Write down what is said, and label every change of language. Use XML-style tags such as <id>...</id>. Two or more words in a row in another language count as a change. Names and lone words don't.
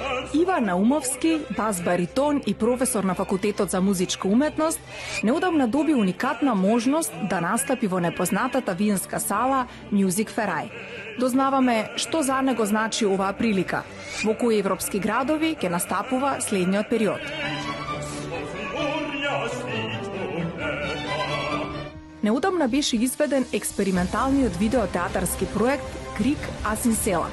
<mk>Ivan Naumovski, бас баритон и професор на Факултетот за музичка уметност, неодамна доби уникатна можност да настапи во непознатата винска сала Music Ferrari. Дознаваме што за него значи оваа прилика, во кои европски градови ќе настапува следниот период. Неодамна беше изведен експерименталниот видеотеатарски проект Крик Асин Селак.</mk>